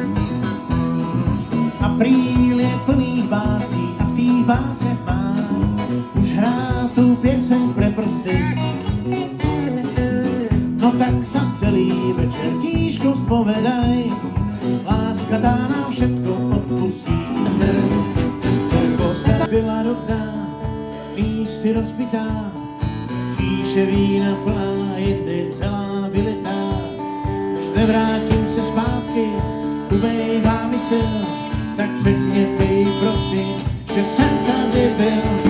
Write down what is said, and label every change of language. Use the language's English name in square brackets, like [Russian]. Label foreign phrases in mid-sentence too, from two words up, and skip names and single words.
[Slovak] Apríl je plný básní a v tých básniach má už hrá tú pieseň pre prsty. No tak sa celý večer tížko spovedaj, láska tá nám všetko odpustí. [Czech] Cesta byla rovná, místy rozbitá, šíše vína plná, jedny celá vylitá. Už nevrátím se zpátky, ubejvá mysl, tak řekněte jí prosím, že jsem tady byl.